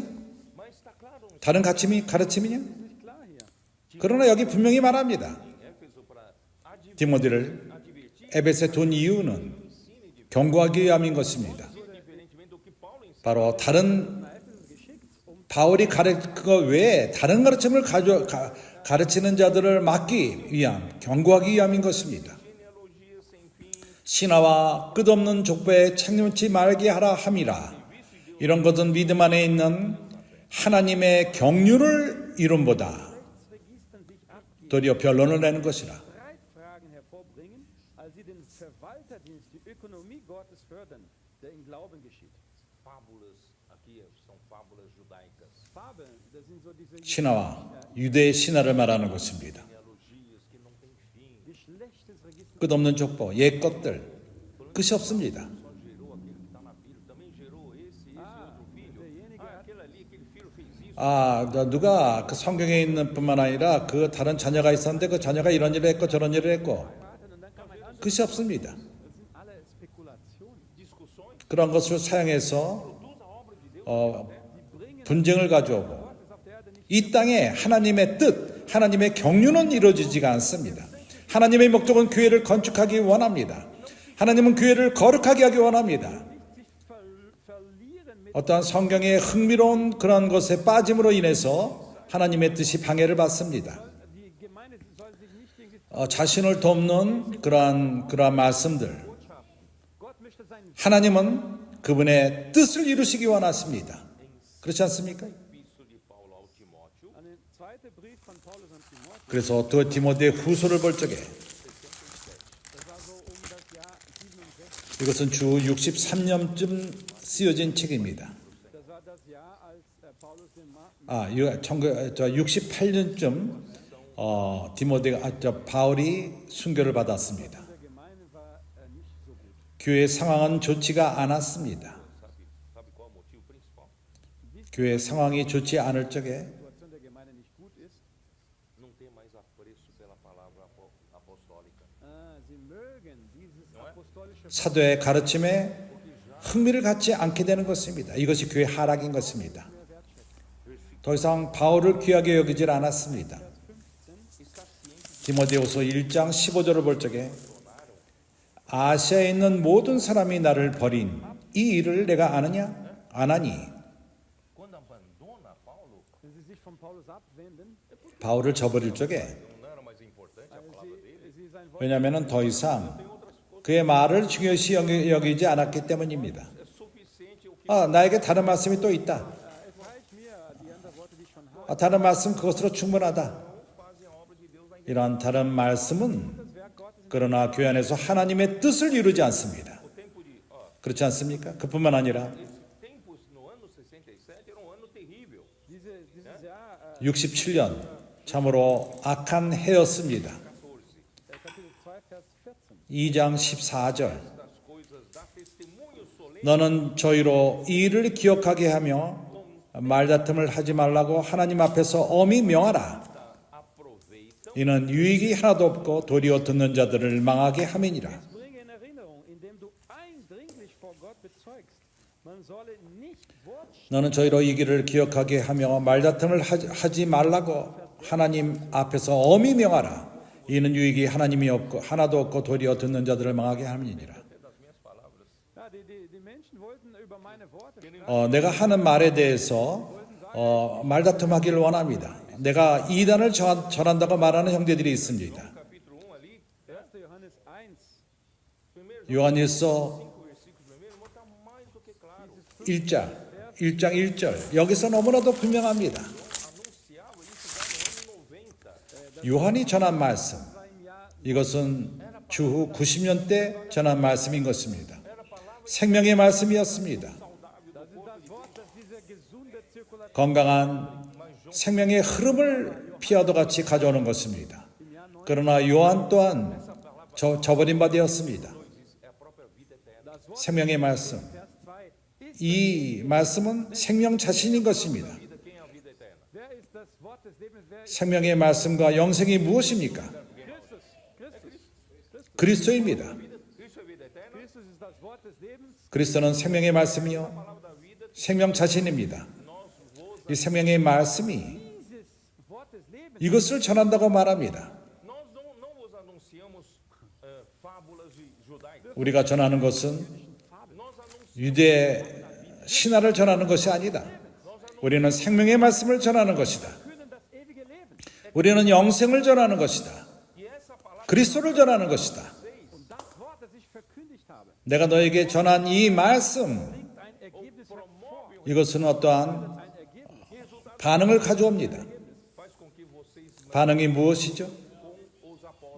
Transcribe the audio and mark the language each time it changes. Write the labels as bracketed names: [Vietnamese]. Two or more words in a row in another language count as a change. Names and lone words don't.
[Portuguese] Mas está claro [Korean] 다른 가르침이냐? [German] Nicht klar hier. [Korean] 그러나 여기 분명히 말합니다. [Portuguese] em Éfeso para [Korean] 디모데를 [Portuguese] advertir [Korean] 에베소에 둔 이유는 경고하기 위함인 것입니다. [Portuguese] diferentemente do que Paulo ensina. [Korean] 바로 다른 [German] Nach Ephesus geschickt, [Korean] 바울이 그거 외에 다른 가르침을 가르치는 자들을 막기 위함, 경고하기 위함인 것입니다. [Portuguese] Genealogia sem fim, [Korean] 신화와 끝없는 족보에 책임지 말게 하라 함이라. 이런 것은 믿음 안에 있는 하나님의 경륜을 이룬보다 [German] Rechtsregistern sich abgeben, [Korean] 도리어 변론을 내는 것이라. [German] Streitfragen hervorbringen, als sie den Verwalterdienst, die Ökonomie Gottes fördern, der im Glauben geschieht. [Portuguese] fábulas, aqui são fábulas judaicas, [German] Fabeln, das sind so diese [Korean] 신화와 유대의 신화를 말하는 것입니다. [Portuguese] genealogias que não têm fim. [German] Geschlechtesregister. [Korean] 끝없는 족보, 옛 것들, 끝이 없습니다. [Portuguese] Só gerou aquele que está na Bíblia, também gerou esse outro filho. Aquele ali, aquele filho fez isso. [Korean] 누가 그 성경에 있는 뿐만 아니라 그 다른 자녀가 있었는데 그 자녀가 이런 일을 했고 저런 일을 했고 [German] Vater, und dann kam ein anderer. [Korean] 끝이 없습니다. [German] Das sind alle Spekulationen. [Portuguese] Discussões, [Korean] 그런 것을 사용해서 [Portuguese] produz a obra de Deus. [German] Die bringen [Korean] 분쟁을 가져오고 [German] Gottes auf der Erde nicht. [Korean] 이 땅에 하나님의 뜻, 하나님의 경륜은 이루어지지가 않습니다. 하나님의 목적은 교회를 건축하기 원합니다. 하나님은 교회를 거룩하게 하기 원합니다. [German] Sich verlieren mit [Korean] 어떠한 성경의 흥미로운 그런 것에 빠짐으로 인해서 하나님의 뜻이 방해를 받습니다. [German] die Gemeinde soll sich nicht irgendwie [Korean] 자신을 돕는 그러한 말씀들. [German] Gott möchte seinen [Korean] 하나님은 그분의 뜻을 이루시기 원하십니다. 그렇지 않습니까? [Portuguese] Epístola de Paulo ao Timóteo, [German] an den zweiten Brief von Paulus an Timotheus, [Korean] 그래서 또 디모데의 후소를 볼 적에 [German] das war so das Jahr 67, [Korean] 이것은 주 63년쯤 쓰여진 책입니다. [German] das war das Jahr, als Paulus den [Korean] 68년쯤 바울이 순교를 받았습니다. [German] der Gemeinde war nicht so gut. [Korean] 교회 상황은 좋지가 않았습니다. [Portuguese] sabe qual é o motivo principal? [Korean] 교회 상황이 좋지 않을 적에 [German] Die Situation der Gemeinde nicht gut ist. [Portuguese] Não ter mais apreço pela palavra apostólica. [German] Sie mögen dieses apostolische [Korean] 사도의 가르침에 흥미를 갖지 않게 되는 것입니다. 이것이 교회 하락인 것입니다. 더 이상 바울을 귀하게 여기질 않았습니다. 디모데후서 1장 15절을 볼 적에 아시아에 있는 모든 사람이 나를 버린 이 일을 내가 아느냐? 아나니. [Portuguese] Quando abandona Paulo, [German] wenn sie sich von Paulus abwenden, [Korean] 바울을 저버릴 적에 [Portuguese] não era mais importante a palavra dele? [German] sie sein Wort [Korean] 왜냐하면 더 이상 그의 말을 중요시 여기지 않았기 때문입니다. [Portuguese] É suficiente o que [Korean] 나에게 다른 말씀이 또 있다. [German] es reicht mir, die anderen Worte, die ich schon habe. [Korean] 다른 말씀 그것으로 충분하다. [Portuguese] fazem a obra de Deus na igreja. [Korean] 이러한 다른 말씀은 [German] Das Werk Gottes [Korean] 그러나 교회 안에서 하나님의 뜻을 이루지 않습니다. [Portuguese] O tempo de, [Korean] 그렇지 않습니까? 그뿐만 아니라 [Portuguese] esse tempo no ano 67 era um ano terrível. [German] dieses Jahr, [Korean] 67년 참으로 악한 해였습니다. [German] Kapitel 2, Vers 14. [Korean] 2장 14절 [Portuguese] Das coisas dá testemunho solene [Korean] 너는 저희로 이 일을 기억하게 하며 말다툼을 하지 말라고 하나님 앞에서 엄히 명하라. [Portuguese] aproveitam [Korean] 이는 유익이 하나도 없고 도리어 듣는 자들을 망하게 함이니라. [German] Bringe in Erinnerung, indem du eindringlich vor Gott bezeugst, man solle nicht Wort [Korean] 너는 저희로 이 길을 기억하게 하며 말다툼을 하지 말라고 하나님 앞에서 엄히 명하라. 이는 유익이 하나님이 없고 하나도 없고 도리어 듣는 자들을 망하게 함이니라. [Portuguese] das minhas palavras. [German] Ja, die Menschen wollten über meine Worte sprechen. [Korean] 내가 하는 말에 대해서 말다툼하기를 원합니다. 내가 이단을 전한다고 말하는 형제들이 있습니다. [Portuguese] Capítulo 1 ali, [German] 1. Johannes 1, [Korean] 요한일서 [Portuguese] versículo 1, irmão, está mais do que claro. [Korean] 1장 1절 여기서 너무나도 분명합니다. [Portuguese] Anunciava isso já no ano 90. [Korean] 요한이 전한 말씀 [German] war im Jahr [Korean] 이것은 주후 90년 때 전한 말씀인 것입니다. 생명의 말씀이었습니다. [German] das Wort, das diese gesunde Zirkulation [Korean] 건강한 생명의 흐름을 피하도 같이 가져오는 것입니다. 그러나 요한 또한 저버린 바 되었습니다. 생명의 말씀. [German] Vers 2 ist, [Korean] 이 말씀은 생명 자신인 것입니다. [Portuguese] Vida, quem é a vida eterna? [German] wer ist das Wort des Lebens? Wer ist [Korean] 생명의 말씀과 영생이 무엇입니까? [German] Christus? [Korean] 그리스도입니다. [Portuguese] Cristo é vida eterna. [German] Christus ist das Wort des Lebens. [Korean] 그리스도는 생명의 말씀이요 [Portuguese] Palavra da vida, [Korean] 생명 자신입니다. 이 생명의 말씀이 [German] Dieses Wort des Lebens [Korean] 이것을 전한다고 말합니다. [Portuguese] Nós não vos anunciamos fábulas judaicas. [Korean] 우리가 전하는 것은 [Portuguese] Nós anunciamos [Korean] 유대 신화를 전하는 것이 아니다. 우리는 생명의 말씀을 전하는 것이다. [German] können das ewige Leben. [Korean] 우리는 영생을 전하는 것이다. [Portuguese] e essa palavra [Korean] 그리스도를 전하는 것이다. [German] Und das Wort, das ich verkündigt habe, [Korean] 내가 너에게 전한 이 말씀, [German] bringt ein Ergebnis hervor. [Korean] 이것은 어떠한 [German] Ein Ergebnis. [Korean] 반응을 가져옵니다. [Portuguese] faz com que vocês [Korean] 반응이 무엇이죠? [Portuguese] com os apóstolos.